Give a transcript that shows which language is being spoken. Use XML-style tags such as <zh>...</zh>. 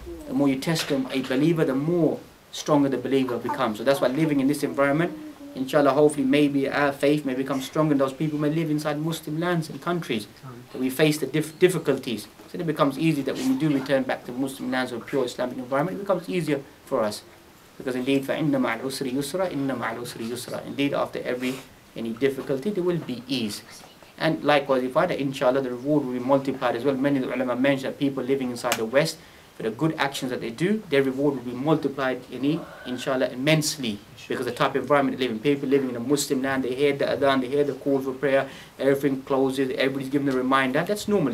<en>The more you test a believer, the more stronger the believer becomes. So that's why living in this environment, inshallah, hopefully maybe our faith may become stronger, and those people may live inside Muslim lands and countries. That we face the difficulties. So it becomes easy that when we do return back to Muslim lands or pure Islamic environment, it becomes easier for us. Because indeed,</en> <ar>فَإِنَّ مَعَ الْعُسْرِ يُسْرًا إِنَّ مَعَ الْعُسْرِ يُسْرًا.</ar> <en>Indeed, after any difficulty, there will be ease. And likewise, we find that inshallah, the reward will be multiplied as well. Many of the ulama mentioned that people living inside the West, for the good actions that they do, their reward will be multiplied, inshallah, immensely. Because the type of environment they live in, people living in a Muslim land, they hear the adhan, they hear the call for prayer, everything closes, everybody's given a reminder. That's normal.</en>